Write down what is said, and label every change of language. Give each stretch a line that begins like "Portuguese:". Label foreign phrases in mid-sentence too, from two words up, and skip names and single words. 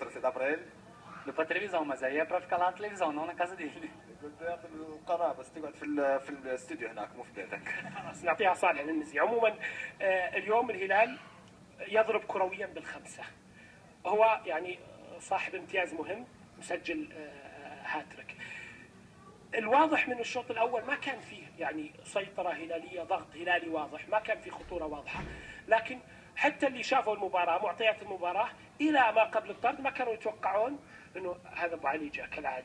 Portuguese: dá para ele? Deu pra televisão, mas aí é pra ficar lá na televisão, não na casa dele.
Arabic: قلت له ياخذ القناه بس تقعد في الاستوديو هناك مو في بيتك. خلاص نعطيها صالح للنزي. عموما اليوم الهلال يضرب كرويا بالخمسة. هو يعني صاحب امتياز مهم، مسجل هاتريك. الواضح من الشوط الاول ما كان فيه يعني سيطره هلاليه، ضغط هلالي واضح، ما كان في خطوره واضحه، لكن حتى اللي شافوا المباراه، معطيات المباراه الى ما قبل الطرد ما كانوا يتوقعون انه هذا ابو علي جاء كالعاده.